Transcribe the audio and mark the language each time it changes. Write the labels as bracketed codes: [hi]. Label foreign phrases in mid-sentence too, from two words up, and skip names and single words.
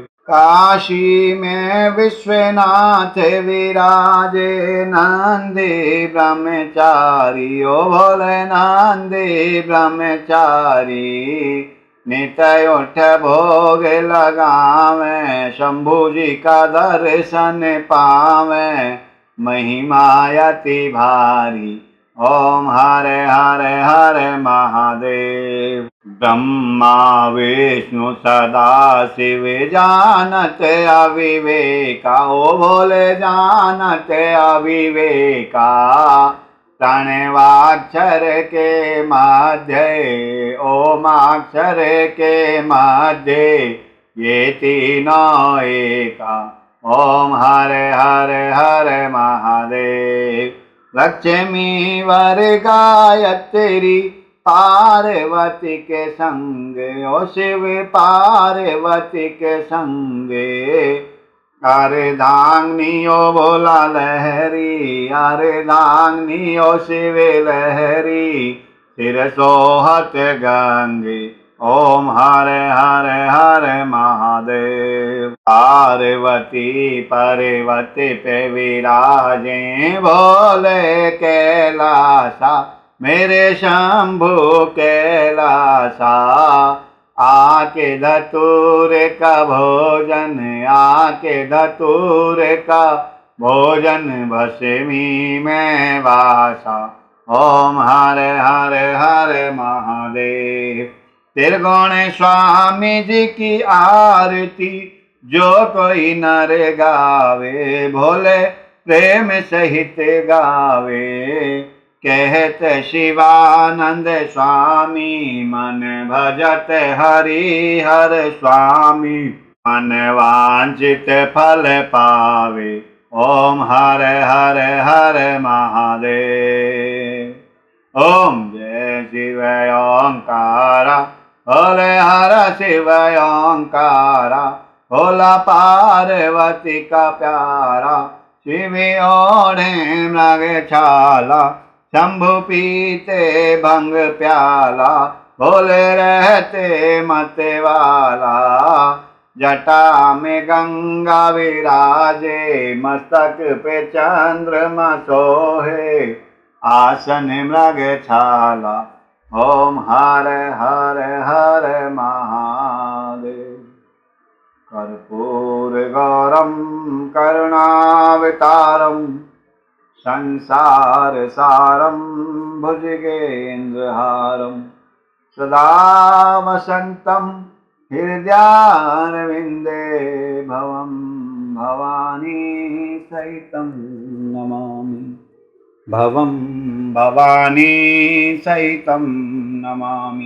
[hi] काशी में विश्वनाथ विराजे, नंदी ब्रह्मचारी। ओ भोले नंदी ब्रह्मचारी। नित्य उठ भोग लगावे, शंभु जी का दर्शन पावे, महिमा अति भारी। ओम हरे हरे हरे महादेव। ब्रह्मा विष्णु सदा शिव जानत अविवेका। ओ भोले जानत अविवेका। प्रणवाक्षर के मध्य, ओमाक्षर के मध्य, ये तीनों एका। ओम हरे हरे हरे महादेव। लक्ष्मी वर गायत्री, पार्वती के संग। ओ शिव पार्वती के संगे। अर्धांगिनी ओ भोला लहरी, अर्धांगिनी ओ शिव लहरी, सिर सोहत गंगे। ओम हरे हरे हरे महादेव। पार्वती पर्वती पे विराजे, भोले कैलासा, मेरे शंभु कैलासा। आके धतूर का भोजन, आके धतूर का भोजन, भस्मी में वासा। ओम हरे हरे हरे महादेव। त्रिगुण स्वामी जी की आरती, जो कोई नर गावे, भोले प्रेम सहित गावे। कहत शिवानंद स्वामी, मन भजत हरि हर स्वामी, मन वांछित फल पावे। ओम हरे हरे हरे महादेव। ओम जय शिव ओंकारा, भोले हर शिव ओंकारा। भोला पार्वती का प्यारा, शिव ओढ़े मृग छाला, शंभु पीते भंग प्याला। भोले रहते मते वाला, जटा में गंगा विराजे, मस्तक पे चंद्रमा सोहे, आसन मृग छाला। ओम हरे हरे हरे महादेव। [sa] कर्पूर गौरम करुणावतारम, संसार सारम भुजगेन्द्रहारम, सदा वसंतम हृदयारविंदे, भवम भवानी सहितं नमामि, भवम भवानी सहितं नमामि।